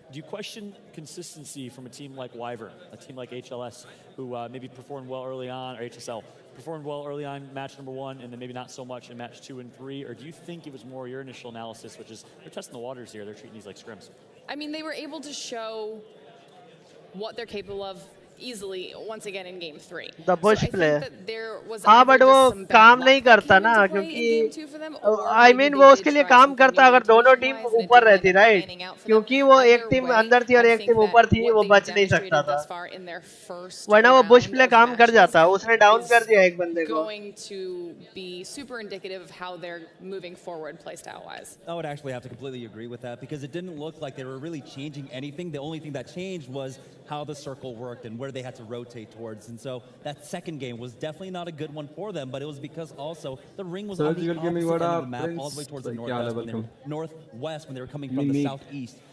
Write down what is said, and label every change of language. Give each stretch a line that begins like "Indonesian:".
English: Do you question consistency from a team like Wyvern, a team like HLS, who maybe performed well early on, or HSL, performed well early on match number 1, and then maybe not so much in match 2 and 3? Or do you think it was more your initial analysis, which is they're testing the waters here, they're treating these like scrims? I mean, they were able to show what they're capable of easily once again in game 3. The bush player. Was
Hindi: हाँ but वो काम नहीं करता ना, क्योंकि I mean वो उसके लिए काम करता अगर दोनों टीम ऊपर रहती, राइट? क्योंकि वो एक टीम अंदर थी और एक टीम ऊपर थी, वो बच नहीं सकता था, वरना वो बुश प्ले काम कर जाता. उसने डाउन कर दिया एक बंदे को.
English: Going to be super indicative of how they're moving forward playstyle wise. I would actually have to completely agree with that, because it didn't look like they were really changing anything. The only thing that changed was how the circle worked and where they had to rotate towards. And so that second game was definitely not a good one for them, but it was because also the ring was on the opposite end of the map, all the way towards the northwest when they were coming from the southeast.